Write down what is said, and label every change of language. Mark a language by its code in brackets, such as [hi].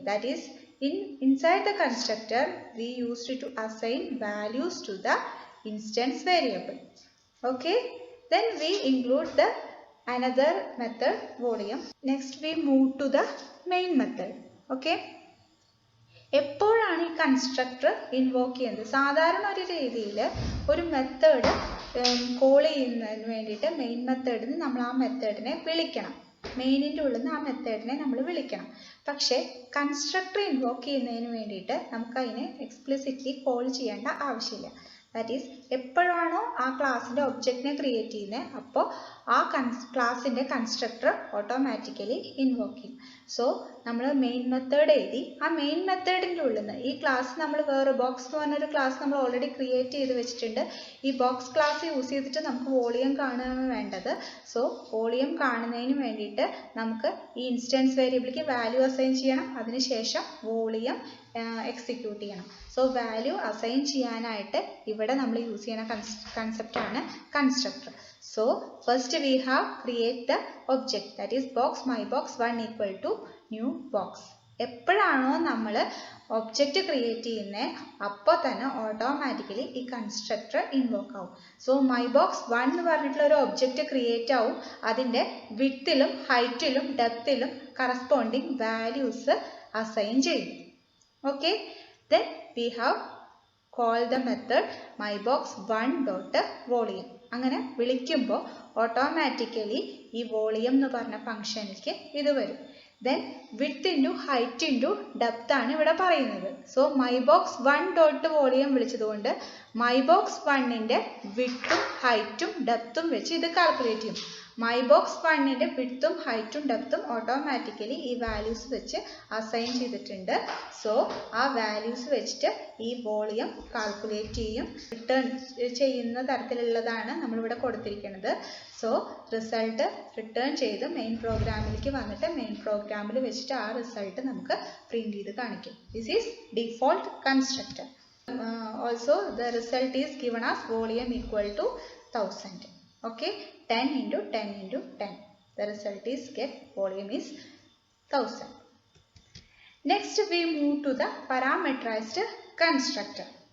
[en] That is, inside the constructor we used to assign values to the instance variable. Okay. Then we include the another method volume. Next we move to the main method. Okay. [ml] എപ്പോഴാണ് ഈ constructor invoke ചെയ്യുന്നത്? സാധാരണ ഒരു രീതിയിൽ ഒരു method call ചെയ്യുന്നതിന് വേണ്ടിയിട്ട് main മെത്തേഡിൽ നിന്ന് നമ്മൾ ആ മെത്തേഡിനെ വിളിക്കണം. മെയിനിൻ്റെ ഉള്ളിൽ നിന്ന് ആ മെത്തേഡിനെ നമ്മൾ വിളിക്കണം. പക്ഷേ കൺസ്ട്രക്ടർ ഇൻവോക്ക് ചെയ്യുന്നതിന് വേണ്ടിയിട്ട് നമുക്കതിനെ എക്സ്പ്ലിസിറ്റ്ലി കോൾ ചെയ്യേണ്ട ആവശ്യമില്ല. [en] that is [ml] എപ്പോഴാണോ ആ ക്ലാസ്സിൻ്റെ ഒബ്ജക്റ്റിനെ ക്രിയേറ്റ് ചെയ്യുന്നത് അപ്പോൾ ആ ക്ലാസ്സിൻ്റെ കൺസ്ട്രക്ടർ ഓട്ടോമാറ്റിക്കലി ഇൻവോക്ക് ചെയ്യും. സോ നമ്മൾ മെയിൻ മെത്തേഡ് എഴുതി ആ മെയിൻ മെത്തേഡിൻ്റെ ഉള്ളിൽ നിന്ന് ഈ ക്ലാസ് നമ്മൾ വേറെ ബോക്സ് എന്ന് പറഞ്ഞൊരു ക്ലാസ് നമ്മൾ ഓൾറെഡി ക്രിയേറ്റ് ചെയ്ത് വെച്ചിട്ടുണ്ട്. ഈ ബോക്സ് ക്ലാസ് യൂസ് ചെയ്തിട്ട് നമുക്ക് വോളിയം കാണുകയാണ് വേണ്ടത്. സോ വോളിയം കാണുന്നതിന് വേണ്ടിയിട്ട് നമുക്ക് ഈ ഇൻസ്റ്റൻസ് വേരിയബിളിലേക്ക് വാല്യൂ അസൈൻ ചെയ്യണം. അതിനുശേഷം വോളിയം എക്സിക്യൂട്ട് ചെയ്യണം. സോ വാല്യൂ അസൈൻ ചെയ്യാനായിട്ട് ഇവിടെ നമ്മൾ യൂസ് ചെയ്യുന്ന കൺസെപ്റ്റ് ആണ് constructor. [en] So first we have create the object, that is box mybox1 equal to new box. [ml] എപ്പോഴാണോ നമ്മൾ ഒബ്ജക്റ്റ് ക്രിയേറ്റ് ചെയ്യുന്നത് അപ്പോൾ തന്നെ ഓട്ടോമാറ്റിക്കലി ഈ കൺസ്ട്രക്ടർ ഇൻവോക്ക് ആവും. സോ mybox1 എന്ന് പറഞ്ഞിട്ടുള്ള ഒരു ഒബ്ജക്റ്റ് ക്രിയേറ്റ് ആവും. അതിൻ്റെ വിഡ്ത്തിലും ഹൈറ്റിലും ഡെപ്തിലും കറസ്പോണ്ടിങ് വാല്യൂസ് അസൈൻ ചെയ്യും. Okay. [en] Then we have call the method mybox1.volume. [ml] അങ്ങനെ വിളിക്കുമ്പോൾ ഓട്ടോമാറ്റിക്കലി ഈ വോളിയം എന്ന് പറഞ്ഞ ഫംഗ്ഷനിലേക്ക് ഇത് വരും. Then width into height into depth ആണ് ഇവിടെ പറയുന്നത്. സോ mybox1.volume വിളിച്ചതുകൊണ്ട് mybox1ൻ്റെ വിഡ്ത്തും ഹൈറ്റും ഡെപ്തും വെച്ച് ഇത് കാൽക്കുലേറ്റ് ചെയ്യും. mybox1ന്റെ widthും heightum depthും automatically ഈ values വെച്ച് assign ചെയ്തിട്ടുണ്ട്. സോ ആ values വെച്ചിട്ട് ഈ വോളിയം കാൽക്കുലേറ്റ് ചെയ്യും. റിട്ടേൺ ചെയ്യുന്ന തരത്തിലുള്ളതാണ് നമ്മളിവിടെ കൊടുത്തിരിക്കുന്നത്. സോ റിസൾട്ട് റിട്ടേൺ ചെയ്ത് മെയിൻ പ്രോഗ്രാമിലേക്ക് വന്നിട്ട് മെയിൻ പ്രോഗ്രാമിൽ വെച്ചിട്ട് ആ റിസൾട്ട് നമുക്ക് പ്രിന്റ് ചെയ്ത് കാണിക്കും. [en] This is default constructor. Also the result is given as volume equal to 1000. Okay, 10 into 10 into 10. The result is get volume is 1000. Next we move to the parameterized constructor.